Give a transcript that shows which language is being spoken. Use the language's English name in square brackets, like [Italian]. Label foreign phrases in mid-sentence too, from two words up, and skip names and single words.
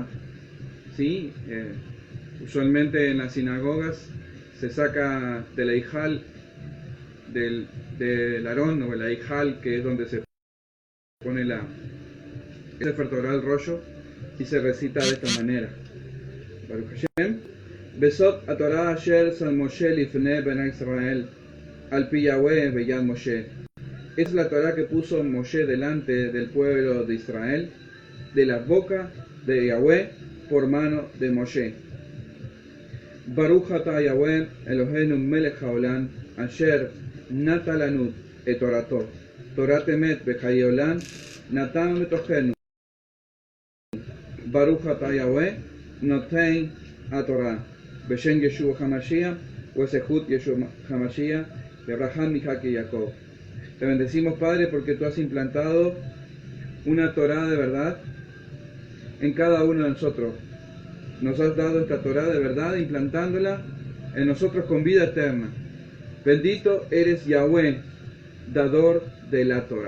[Spanish] ¿Sí? Usualmente en las sinagogas se saca del Eijal, del Arón o el Eijal, que es donde se pone el [Hebrew] ספר תורה, [Spanish] el rollo, y se recita de esta manera. [Hebrew] ברוך השם, וזאת התורה אשר שם משה לפני בני ישראל, על פי יהוה ביד משה. [Spanish] Es la Torah que puso Moshe delante del pueblo de Israel, de la boca de Yahweh, por mano de Moshe. [Hebrew] ברוך אתה יהוה אלהינו מלך העולם, אשר נתן לנו את תורתו, תורת אמת וחיי עולם, נטע בתוכנו. ברוך אתה יהוה נותן התורה, בשם ישוע המשיח, ובזכות ישוע המשיח, [Spanish] Abraham, Isaac y Jacob. Te bendecimos, Padre, porque tú has implantado una Torah de verdad en cada uno de nosotros. Nos has dado esta Torah de verdad, implantándola en nosotros con vida eterna. Bendito eres Yahweh, dador de la Torah.